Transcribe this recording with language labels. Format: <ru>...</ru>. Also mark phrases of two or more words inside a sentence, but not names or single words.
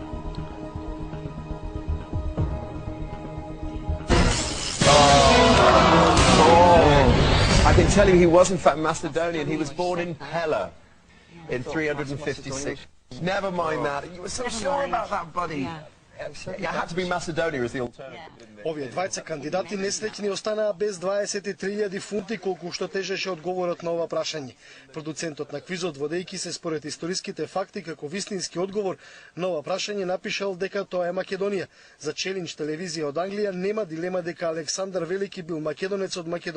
<en>I can tell you he was in fact Macedonian. He was born in Pella in 356. Never mind that. You were so sure about that, buddy. It had to be Macedonia as the alternative, didn't it?</en> <mk>Овие двајца кандидати несреќни останаа без 23.000 фунти колку што тежеше одговорот на ова прашање. Продуцентот на квизот, водејќи се според историските факти како вистински одговор на ова прашање, напишал дека тоа е Македонија. За Челендж телевизија од Англија нема дилема дека Александар Велики бил македонец од Македонија.</mk>